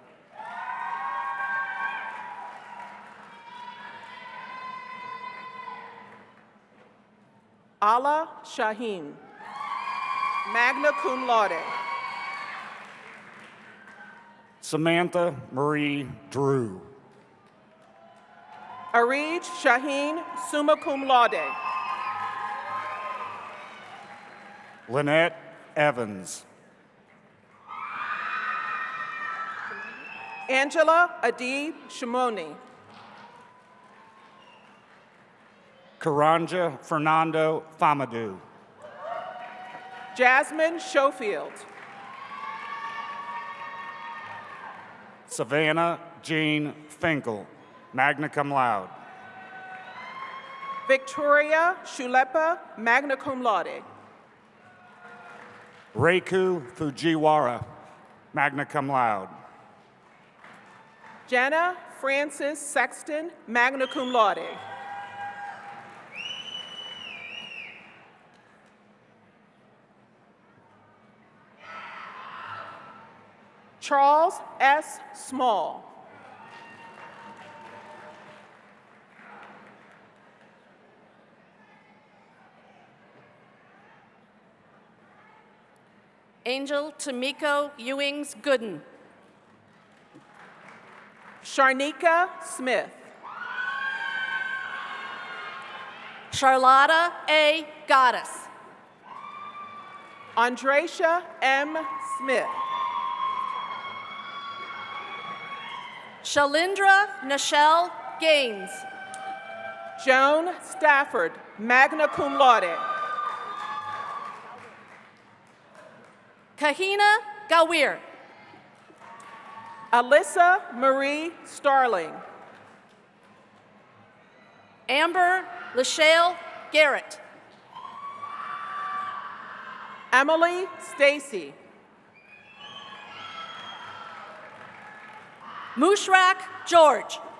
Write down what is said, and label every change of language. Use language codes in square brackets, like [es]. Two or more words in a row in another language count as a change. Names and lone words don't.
[en] Ala Shaheen, [la] magna cum laude. [en] Samantha Marie Drew. Arij Shaheen, [la] summa cum laude. [en] Lynette Evans. Angela Adib Shimoni. Karanja Fernando Famadou. Jasmine Schofield. Savannah Jean Finkel, [la] magna cum laude. [en] Victoria Shulepa, [la] magna cum laude. [en] Reiku Fujiwara, [la] magna cum laude. [en] Jenna Francis Sexton, [la] magna cum laude. [en] Charles S. Small. Angel Tamiko Ewings Gooden. Sharnika Smith. Charlotta A. Goddess. Andresha M. Smith. Shalindra Nichelle Gaines. Joan Stafford, [la] magna cum laude. [en] Kahina Gawir. Alyssa Marie Starling. Amber Lachelle Garrett. Emily Stacy. Mushrak George.